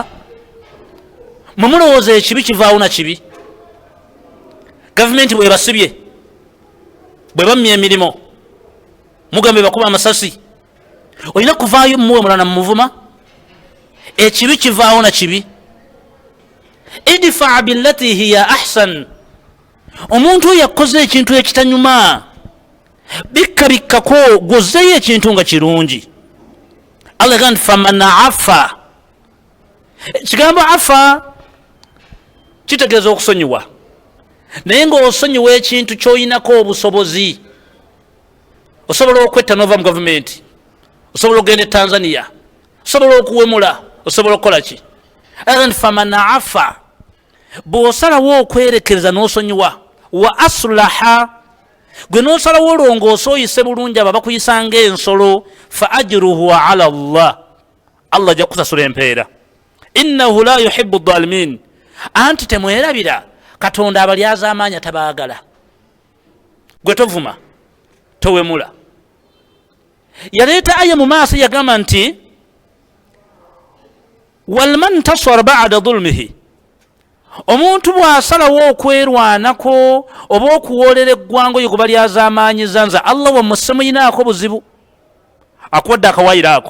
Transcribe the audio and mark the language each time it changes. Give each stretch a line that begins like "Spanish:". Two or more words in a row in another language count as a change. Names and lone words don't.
Ganda: mumulowooza ekibi kivaawo na kibi. gavumenti bwebasibye, bwebamya emirimu, mugambe bakuba amasasi, olina kuvaayo mumuwemula na mumuvuma? ekibi kivaawo na kibi.
Arabic: ادفع بالتي هي أحسن.
Ganda: omuntu oyo yakoze ekintu ekitanyuma, bikkako gwozeyo ekintu nga kirungi. Allah gamba
Arabic: فمن عفا.
Ganda: ekigambo afa kitegeeza okusonyiwa, naye ng'osonyiwa ekintu ky'oyinako obusobozi. osobola okwetta nova mu gavumenti, osobola okugenda e Tanzania, osobola okuwemula, osobola okukola ki?
Arabic: فمن عفا,
Ganda: bw'osalawo okwerekereza n'osonyiwa,
Arabic: وأصلح,
Ganda: gwe n'osalawo olongoosa oyise bulungi abo bakuyisa ng'ensolo,
Arabic: فأجره على الله,
Ganda: Allah ajja kusasula empeera.
Arabic: إنه لا يحب الظالمين.
Ganda: anti temwerabira Katonda abalyaza amaanyi tabaagala. gwe tovuma, towemula. yaleeta aya mu maaso yagamba nti
Arabic: ولمن انتصر بعد ظلمه,
Ganda: omuntu bw'asalawo okwerwanako oba okuwoolera eggwanga oyo gwe balyaza amaanyiza, nza Allah wamusse muyinaako buzibu, akuwadde akawaayiro ako.